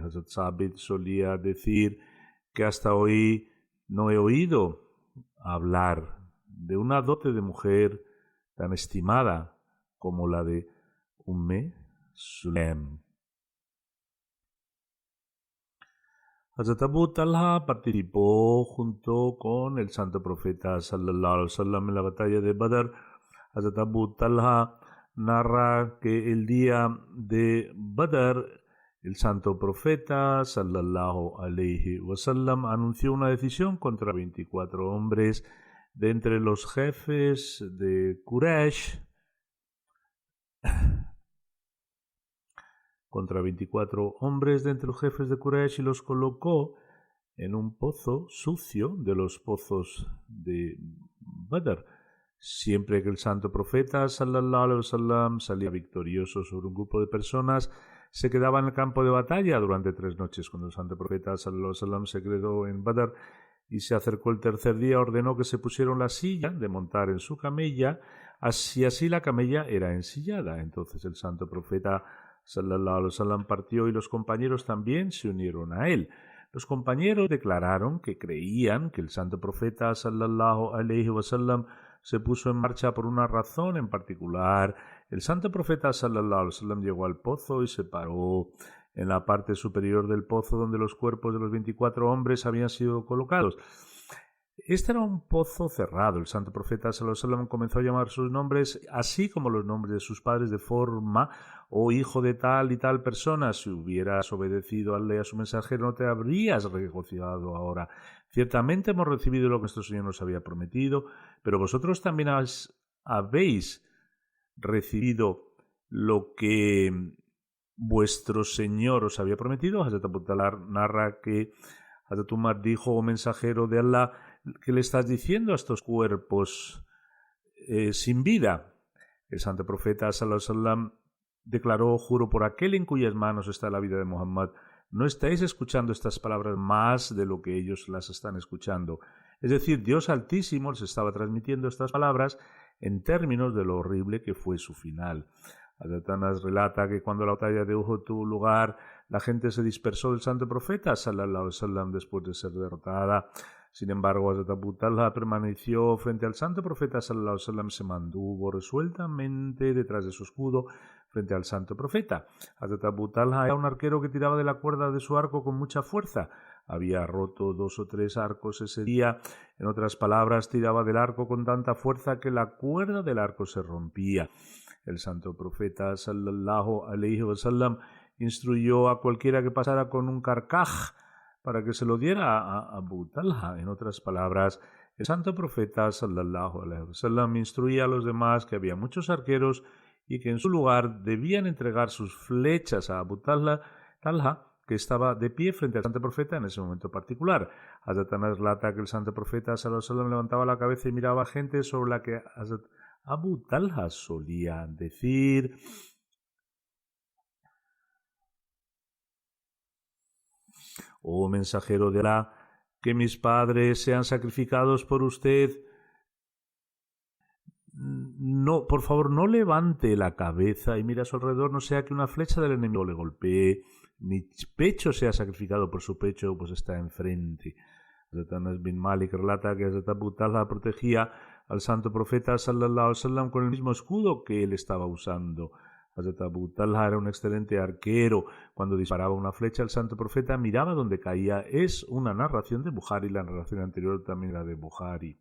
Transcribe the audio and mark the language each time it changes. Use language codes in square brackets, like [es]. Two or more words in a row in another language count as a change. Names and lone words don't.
[es] Hazrat Sabit solía decir que hasta hoy no he oído hablar de una dote de mujer tan estimada como la de Sulaim. Hazrat Abu Talha participó junto con el santo profeta [ar] صلى الله عليه وسلم [es] en la batalla de Badr. Hazrat Abu Talha narra que el día de Badr el santo profeta [ar] صلى الله عليه وسلم [es] anunció una decisión contra 24 hombres de entre los jefes de Quraysh, contra 24 hombres de entre los jefes de Quraysh, y los colocó en un pozo sucio de los pozos de Badr. Siempre que el santo profeta [ar] صلى الله عليه وسلم [es] salía victorioso sobre un grupo de personas, se quedaba en el campo de batalla durante 3 noches. Cuando el santo profeta [ar] صلى الله عليه وسلم [es] se quedó en Badr y se acercó el tercer día, ordenó que se pusieron la silla de montar en su camella, así la camella era ensillada. Entonces el santo profeta [ar] صلى الله عليه وسلم [es] partió y los compañeros también se unieron a él. Los compañeros declararon que creían que el santo profeta [ar] صلى الله عليه وسلم [es] se puso en marcha por una razón en particular. El santo profeta [ar] صلى الله عليه وسلم [es] llegó al pozo y se paró en la parte superior del pozo donde los cuerpos de los 24 hombres habían sido colocados. Este era un pozo cerrado. El santo profeta [ar] صلى الله عليه وسلم [es] comenzó a llamar sus nombres, así como los nombres de sus padres, de forma: oh hijo de tal y tal persona, si hubieras obedecido a su mensajero no te habrías regocijado ahora. Ciertamente hemos recibido lo que nuestro Señor nos había prometido, pero vosotros también habéis recibido lo que vuestro Señor os había prometido. Hazrat Abu Talha narra que Hazrat Umar dijo: oh mensajero de Allah, ¿qué le estás diciendo a estos cuerpos sin vida? El santo profeta [ar] صلى الله عليه وسلم [es] declaró: juro por aquel en cuyas manos está la vida de Muhammad, no estáis escuchando estas palabras más de lo que ellos las están escuchando. Es decir, Dios Altísimo les estaba transmitiendo estas palabras en términos de lo horrible que fue su final. Hazrat Anas relata que cuando la batalla de Uhud tuvo lugar, la gente se dispersó del santo profeta [ar] صلى الله عليه وسلم [es] después de ser derrotada. Sin embargo, Hazrat Abu Talha permaneció frente al santo profeta [ar] صلى الله عليه وسلم, [es] se mantuvo resueltamente detrás de su escudo frente al santo profeta. Hazrat Abu Talha era un arquero que tiraba de la cuerda de su arco con mucha fuerza. Había roto 2 o 3 arcos ese día. En otras palabras, tiraba del arco con tanta fuerza que la cuerda del arco se rompía. El santo profeta [ar] صلى الله عليه وسلم [es] instruyó a cualquiera que pasara con un carcaj para que se lo diera a Abu Talha. En otras palabras, el santo profeta [ar] صلى الله عليه وسلم [es] instruía a los demás que había muchos arqueros y que en su lugar debían entregar sus flechas a Abu Talha, que estaba de pie frente al santo profeta en ese momento particular. Hazrat Anas relata que el santo profeta [ar] صلى الله عليه وسلم [es] levantaba la cabeza y miraba a gente sobre la que Hazrat Abu Talha solía decir: oh mensajero de Alá, que mis padres sean sacrificados por usted. No, por favor, no levante la cabeza y mire a su alrededor, no sea que una flecha del enemigo le golpee. Mi pecho sea sacrificado por su pecho, pues está enfrente. Hazrat Anas bin Malik relata que Hazrat Abu Talha protegía al santo profeta [ar] صلى الله عليه وسلم [es] con el mismo escudo que él estaba usando. Hazrat Abu Talha era un excelente arquero. Cuando disparaba una flecha, el santo profeta miraba donde caía. Es una narración de Bukhari, la narración anterior también era de Bukhari.